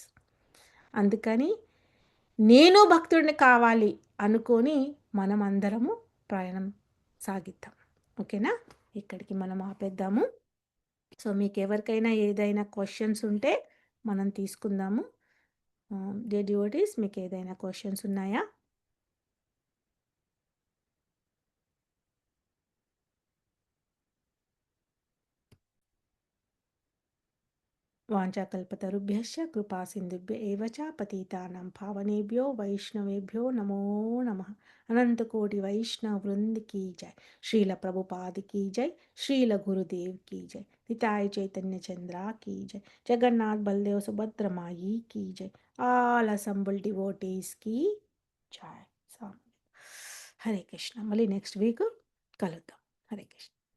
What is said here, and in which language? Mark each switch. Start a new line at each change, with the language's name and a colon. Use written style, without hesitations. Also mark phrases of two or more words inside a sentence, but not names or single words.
Telugu: అందుకని నేను భక్తుడిని కావాలి అనుకోని మనమందరము ప్రయాణం సాగిద్దాం. ఓకేనా? ఇక్కడికి మనం ఆపేద్దాము. సో, మీకెవరికైనా ఏదైనా క్వెషన్స్ ఉంటే మనం తీసుకుందాము.
English: dear devotees
Telugu: మీకేదైనా క్వెషన్స్ ఉన్నాయా?
Sanskrit: వాంఛాకల్పతరుభ్యశ్చ కృపా సింధుభ్య ఏవ చ పతితానాం పావనేభ్యో వైష్ణవేభ్యో నమో నమః.
Hindi: अनंत कोटि वैष्णव वृंद की जय. श्रील प्रभुपाद की जय. श्रील गुरुदेव की जय. निताय चैतन्य चंद्रा की जय. जगन्नाथ बलदेव सुभद्र माई की जय.
English: all assembled devotees
Hindi: की जय. हरे कृष्ण.
Telugu: మళ్ళీ నెక్స్ట్ వీక్ కలుద్దాం. హరే కృష్ణ.